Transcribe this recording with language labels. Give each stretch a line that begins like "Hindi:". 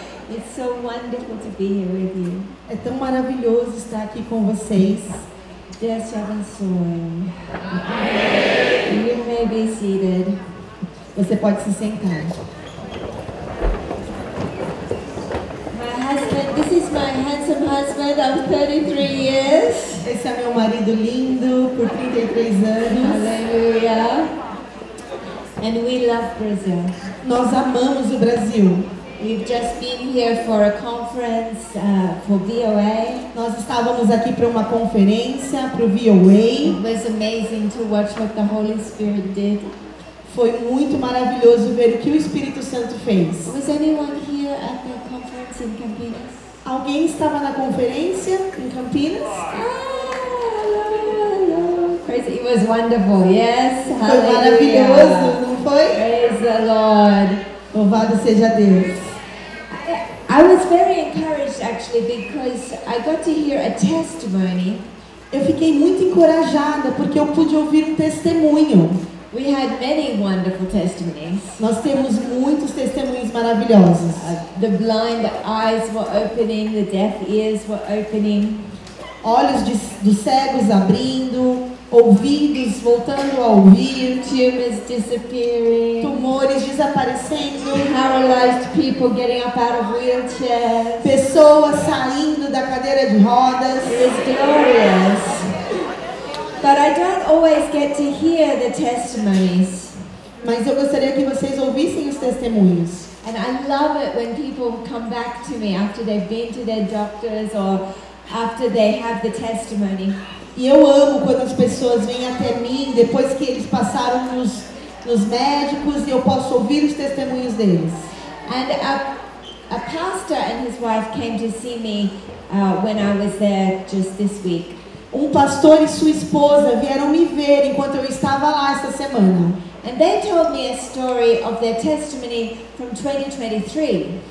English: It's so wonderful to be here with you.
Portuguese: É tão maravilhoso estar aqui com vocês. Deus te abençoe.
English: You may be seated.
Portuguese: Você pode se sentar.
English: My husband, this is my handsome husband of 33 years.
Portuguese: Esse é meu marido lindo por 33 anos.
English: Hallelujah. And we love Brazil.
Portuguese: Nós amamos o Brasil.
English: We've just been here for a conference for VOA.
Portuguese: Nós estávamos aqui para uma conferência para o VOA.
English: It was amazing to watch what the Holy Spirit did.
Portuguese: Foi muito maravilhoso ver o que o Espírito Santo fez.
English: Was anyone here at the conference in Campinas?
Portuguese: Alguém estava na conferência em Campinas?
English: Hello. Crazy. It was wonderful. Yes.
Portuguese: Foi maravilhoso, não foi?
English: Praise the Lord.
Portuguese: Louvado seja Deus.
English: I was very encouraged actually because I got to hear a testimony.
Portuguese: Eu fiquei muito encorajada porque eu pude ouvir um testemunho.
English: We had many wonderful testimonies.
Portuguese: Nós temos muitos testemunhos maravilhosos.
English: The blind eyes were opening, the deaf ears were opening.
Portuguese: Olhos dos cegos abrindo, ouvidos voltando a ouvir,
English: tumors disappearing,
Portuguese: tumores desaparecendo,
English: paralyzed people getting up out of wheelchairs,
Portuguese: pessoas saindo da cadeira de rodas.
English: It was glorious. But I don't always get to hear the testimonies.
Portuguese: Mas eu gostaria que vocês ouvissem os testemunhos.
English: And I love it when people come back to me after they've been to their doctors or after they have the testimony.
Portuguese: E eu amo quando as pessoas vêm até mim depois que eles passaram nos médicos e eu posso ouvir os testemunhos deles.
English: And a pastor and his wife came to see me when I was there just this week.
Portuguese: Um pastor e sua esposa vieram me ver enquanto eu estava lá essa semana.
English: And they told me a story of their testimony from 2023.